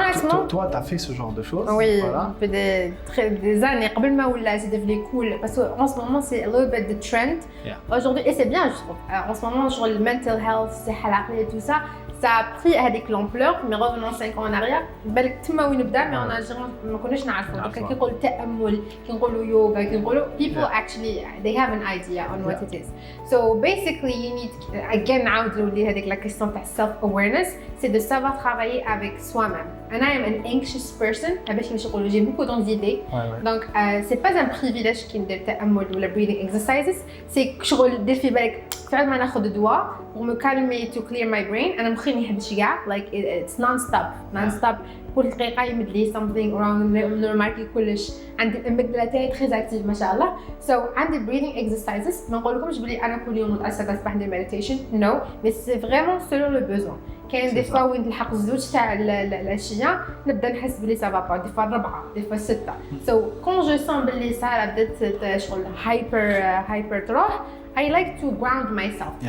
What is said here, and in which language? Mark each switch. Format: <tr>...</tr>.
<fr>Donc, toi, tu as fait ce genre de choses. Oui, voilà. des années. C'est devenu cool parce qu'en ce moment, c'est</fr> <en>a little bit the trend.</en> <fr>Aujourd'hui, et c'est bien, je trouve. En ce moment, sur le mental health, et tout ça.</fr> <ar>Ça a pris avec l'ampleur,</ar> <fr>mais revenons 5 ans en arrière,</fr> <ar>بالك تما وين بدا</ar> <fr>mais en Algérie</fr> <ar>ما كناش نعرفوا دونك كي نقولوا التأمل كي نقولوا يوغا كي نقولوا</ar> <en>people actually they have an idea on what it is. So basically you need again</en> <ar>نعاودوا لي هذيك</ar> <fr>la question تاع self awareness, c'est de savoir travailler avec soi-même.</fr> <en>And I am an anxious person,</en> <ar>باش نقولوا</ar> <fr>j'ai beaucoup d'anxiété. Donc c'est pas un privilège</fr> <ar>كي ندير تأمل ولا</ar> <en>breathing exercises,</en> <ar>c'est شغل دير في بالك فعلا ما ناخذ دواء</ar> <fr>pour me calmer</fr> <en>to clear my brain.</en> <ar>أنا مخي ما يحبش كاع</ar> <en>like it's non-stop.</en> <ar>كل دقيقة يمد لي</ar> <en>something wrong</en> <ar>نورمالكي كلش. عندي الأميجدلا تاعي</ar> <fr>très active</fr> <ar>ما شاء الله. So عندي</ar> <en>breathing exercises</en> <ar>ما نقولكمش بلي أنا كل يوم نتعشى صباح ندير meditation no,</ar> <fr>mais c'est vraiment selon le besoin.</fr> <ar>كاين دي فوا وين نلحق الزوج تاع العشية نبدا نحس بلي</ar> <fr>ça va pas,</fr> <ar>دي فوا 4 دي فوا 6. So</ar> <fr>quand je sens</fr> <ar>بلي صار بدات شغل hyper تروح</ar> <en>I like to ground myself.</en>